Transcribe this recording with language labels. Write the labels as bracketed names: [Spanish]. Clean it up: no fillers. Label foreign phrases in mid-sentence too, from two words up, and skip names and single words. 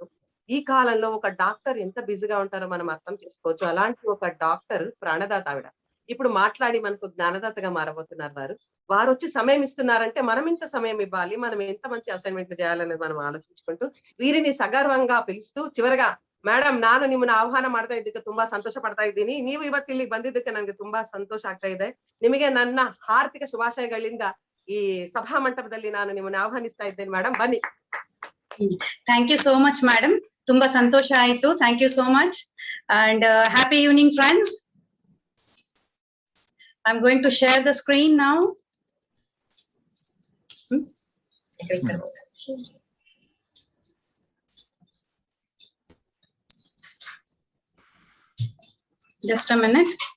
[Telugu] ఈ కాలంలో ఒక డాక్టర్ ఎంత బిజీగా ఉంటారో మనం అర్థం చేసుకోవచ్చు. అలాంటి ఒక డాక్టర్ ప్రాణదాత ఆవిడ. ఇప్పుడు మాట్లాడి మనకు జ్ఞానదాతగా మారబోతున్నారు వారు వచ్చి సమయం ఇస్తున్నారంటే మనం ఇంత సమయం ఇవ్వాలి, మనం ఎంత మంచి అసైన్మెంట్లు చేయాలనేది మనం ఆలోచించుకుంటూ వీరిని సగర్వంగా పిలుస్తూ, [Kannada] ಚಿವರೆగా ಮೇಡಮ್ ನಾನು ನಿಮ್ಮನ್ನ ಆಹ್ವಾನ ಮಾಡ್ತಾ ಇದ್ದಕ್ಕೆ ತುಂಬಾ ಸಂತೋಷ ಪಡ್ತಾ ಇದ್ದೀನಿ. ನೀವು ಇವತ್ತು ಇಲ್ಲಿಗೆ ಬಂದಿದ್ದಕ್ಕೆ ನನಗೆ ತುಂಬಾ ಸಂತೋಷ ಆಗ್ತಾ ಇದೆ. ನಿಮಗೆ ನನ್ನ ಹಾರ್ದಿಕ ಶುಭಾಶಯಗಳಿಂದ ಈ ಸಭಾ ಮಂಟಪದಲ್ಲಿ ನಾನು ನಿಮ್ಮನ್ನ ಆಹ್ವಾನಿಸ್ತಾ ಇದ್ದೇನೆ. ಮೇಡಮ್ ಬನ್ನಿ. [English] Thank you so much madam. [Kannada] ತುಂಬಾ ಸಂತೋಷ ಆಯ್ತು. [English] Thank you so much and happy evening friends. I'm going to share the screen now. Just a minute.